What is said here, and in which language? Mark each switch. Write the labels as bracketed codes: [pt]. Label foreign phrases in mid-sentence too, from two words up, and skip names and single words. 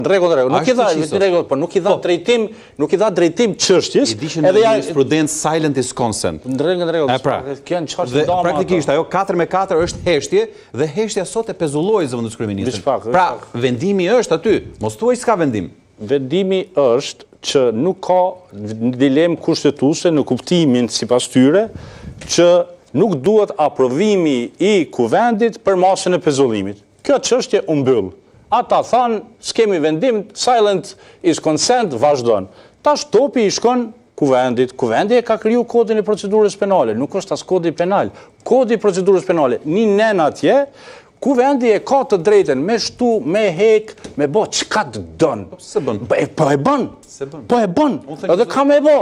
[sq] Rregull, nuk i dha drejtim çështjes. Edhe jurisprudencë [en] silent is consent. [sq] Rregull. Dhe praktikisht ajo 4-4 është heshtje dhe heshtja sot e pezulloi zëvendës kryeministrit. Pra, vendimi është aty. Mos thuaj s'ka vendim. Vendimi është që nuk ka dilemë kushtetuese në kuptimin sipas tyre që nuk duhet aprovimi i kuvendit për masën e pezullimit. Kjo çështje u mbyll. Ata thanë, s'kemi vendim, [en] silent is consent, [sq] vazhdon. Tash topi i shkon kuvendit. Kuvendi e ka kriju kodin e procedurës penale, nuk është as kodi penal. Kodi i procedurës penale, një nen atje, kuvendi e ka të drejten me shtu, me hek, me bo çka të don. Se bën. Po e bën. Po e bën. Edhe ka me bo.